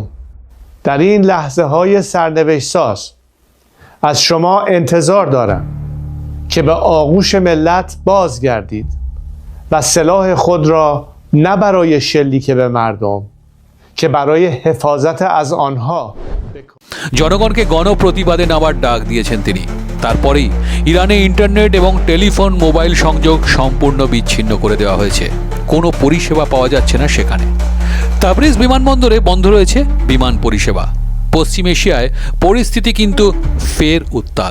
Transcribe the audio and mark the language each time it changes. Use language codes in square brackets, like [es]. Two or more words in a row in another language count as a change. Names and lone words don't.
[fa] در این لحظه های سرنوشت ساز از شما انتظار دارم که به آغوش ملت بازگردید و سلاح خود را نه برای شلیک به مردم که برای حفاظت از آنها [bn] জনগণকে গণপ্রতিবাদে নামার ডাক দিয়েছেন তিনি। তারপরেই ইরানে ইন্টারনেট এবং টেলিফোন মোবাইল সংযোগ সম্পূর্ণ বিচ্ছিন্ন করে দেওয়া হয়েছে। কোনো পরিষেবা পাওয়া যাচ্ছে না সেখানে। তাবরিজ বিমানবন্দরে বন্ধ রয়েছে বিমান পরিষেবা। পশ্চিম এশিয়ায় পরিস্থিতি কিন্তু ফের উত্তাল।